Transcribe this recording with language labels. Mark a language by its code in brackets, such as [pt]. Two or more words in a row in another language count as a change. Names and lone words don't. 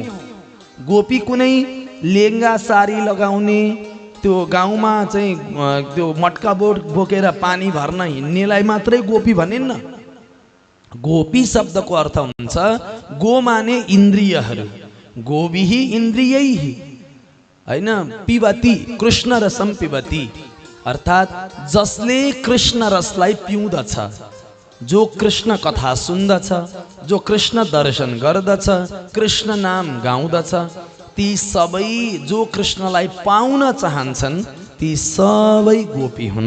[ne] गोपी कुनै लेङ्गा सारी लगाउने, त्यो गाउँमा चाहिँ त्यो मटका बोकेर पानी भर्न हिँड्नेलाई मात्रै गोपी भनिन्न। गोपी शब्दको अर्थ हुन्छ गो माने इन्द्रियहरू, [sa] गोभिहि इन्द्रियैहि [ne] हैन, [sa] पिबती कृष्ण रसम पिबती, [ne] अर्थात् जसले कृष्ण रसलाई पिउँदछ, जो कृष्ण कथा सुन्दछ, जो कृष्ण दर्शन गर्दछ, कृष्ण नाम गाउँदछ, ती सबै जो कृष्णलाई पाउन चाहन्छन् ती सबै गोपी हुन्।